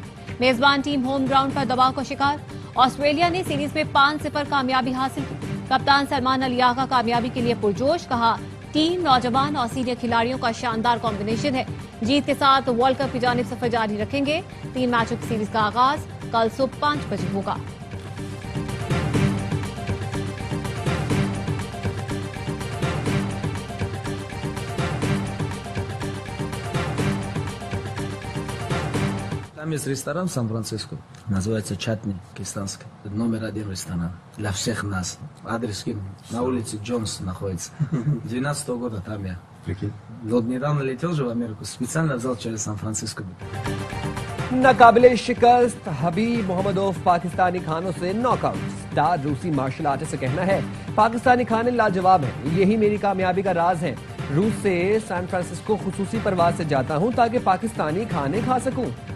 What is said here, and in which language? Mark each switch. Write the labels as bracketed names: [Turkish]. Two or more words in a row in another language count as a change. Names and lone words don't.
[Urdu] میزبان ٹیم [English] home ground [Urdu] پر دباؤ کا شکار۔ آسٹریلیا نے سیریز میں 5-0 کامیابی حاصل کی. کپتان سلمان علی آغا کامیابی کے لیے پرجوش، کہا ٹیم نوجوان اور سینئر کھلاڑیوں کا شاندار کمبینیشن ہے. جیت کے ساتھ ورلڈ کپ کی جانب سفر جاری رکھیں گے۔ 3 میچوں کی سیریز کا آغاز کل صبح 5 بجے ہوگا. [Russian] Там есть ресторан в Сан-Франциско, называется Чатни, пакистанский. Номер 1 ресторан для всех нас. Адрес на улице Джонс находится. 12 года там я. Вот недавно летел же в Америку, специально взял через Сан-Франциско. [Urdu] ناقابلِ شکست حبیب محمدوف پاکستانی کھانوں سے ناک آؤٹ. اسٹار روسی [English] martial artist [Urdu] کا کہنا ہے پاکستانی کھانے لاجواب ہے، یہی میری کامیابی کا راز ہے. روس سے سین فرانسسکو خصوصی پرواز سے جاتا ہوں تاکہ پاکستانی کھانے کھا سکوں.